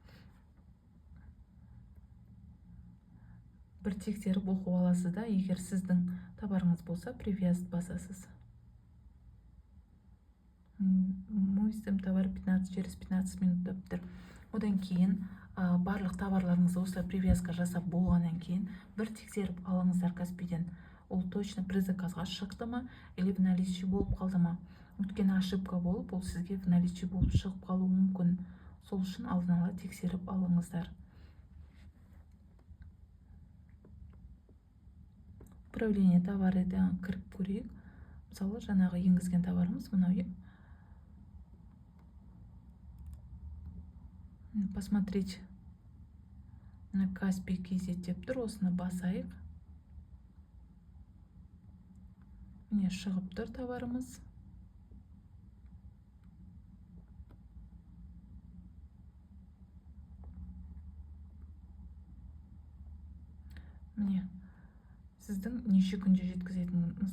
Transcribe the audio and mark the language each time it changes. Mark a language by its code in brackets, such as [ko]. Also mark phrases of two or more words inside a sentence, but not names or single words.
[kk] Бір тексеріп оқып аласыз да, егер сіздің товарыңыз болса, привязать басасыз. Мөйсім товар 15 [ru] через 15 минут [kk] деп тұр. Одан кейін барлық товарларыңызды осылай привязка жасап болғаннан кейін бір тексеріп алыңыздар Каспийден. Ол точно предзаказға шықты ма, [ru] или в наличии [kk] болып қалды ма? Өйткені ошибка болып, ол сізге [ru] в наличии [kk] болып шығып қалуы мүмкін. Сол үшін алдын ала тексеріп алыңыздар. Управление товарыдан кіріп көрейік. Мысалы, жаңағы енгізген товарымыз мынау. [ru] Посмотреть на Каспий KZ [kk] деп тұр, осыны басайық. Міне шығып тұр товарымыз. Міне, сіздің неше күнде жеткізетініңіз.